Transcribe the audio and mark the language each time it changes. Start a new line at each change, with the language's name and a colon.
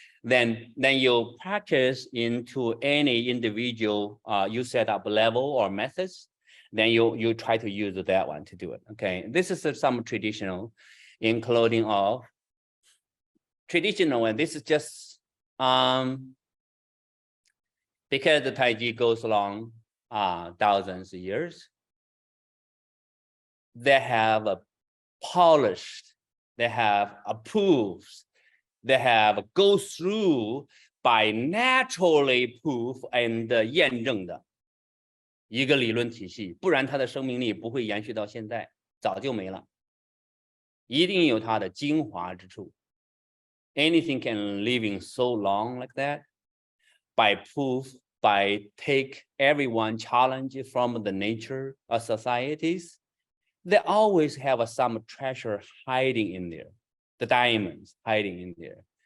English: Then you practice into any individual you set up level or methods, then you try to use that one to do it. Okay, this is some traditional, including of traditional, and this is just because the Tai Chi goes along thousands of years. They have a polished, they have approved, they have go through by naturally proof and
Chinese: 验证的一个理论体系，不然它的生命力不会延续到现在，早就没了。一定有它的精华之处。
English: anything can living so long like that by proof, by take everyone challenge from the nature of societies. They always have some treasure hiding in there, the diamonds hiding in there.